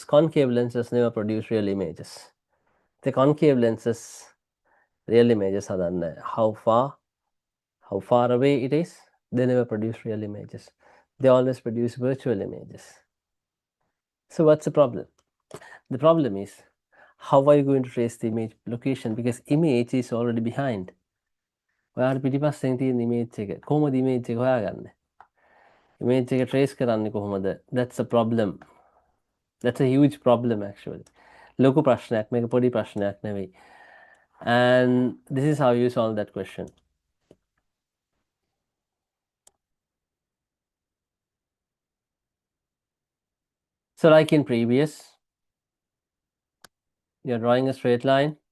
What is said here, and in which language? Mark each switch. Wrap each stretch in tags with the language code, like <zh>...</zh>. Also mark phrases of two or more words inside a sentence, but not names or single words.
<en>Concave lenses never produce real images. The concave lenses real images are done. How far away it is, they never produce real images. They always produce virtual images. So what's the problem? The problem is, how are you going to trace the image location? Because image is already behind.</en> <si>ඔයාට පිටිපස්සෙන් තියෙන image එක. කොහොමද image එක හොයාගන්නේ? Image එක trace කරන්නේ කොහොමද?</si> <en>That's a problem. That's a huge problem actually.</en> <si>ලොකු ප්‍රශ්නයක්. මේක පොඩි ප්‍රශ්නයක් නෙවෙයි.</si> <en>And this is how you solve that question. So like in previous, you're drawing a straight line.</en>